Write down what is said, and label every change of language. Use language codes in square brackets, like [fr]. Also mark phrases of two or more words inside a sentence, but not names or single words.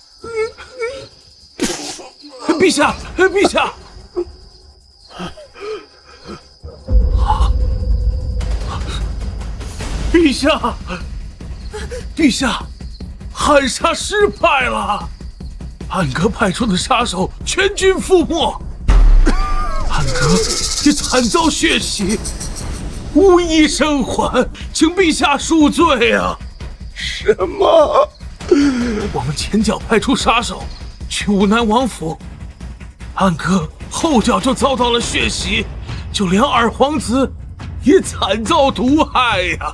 [zh] 陛下，陛下！陛下，陛下，暗殺失敗了，暗格派出的殺手全軍覆沒，暗格也慘遭血洗，無一生還，請陛下恕罪啊！什麼？我們前腳派出殺手去武南王府，暗格後腳就遭到了血洗，就連二皇子也慘遭毒害呀！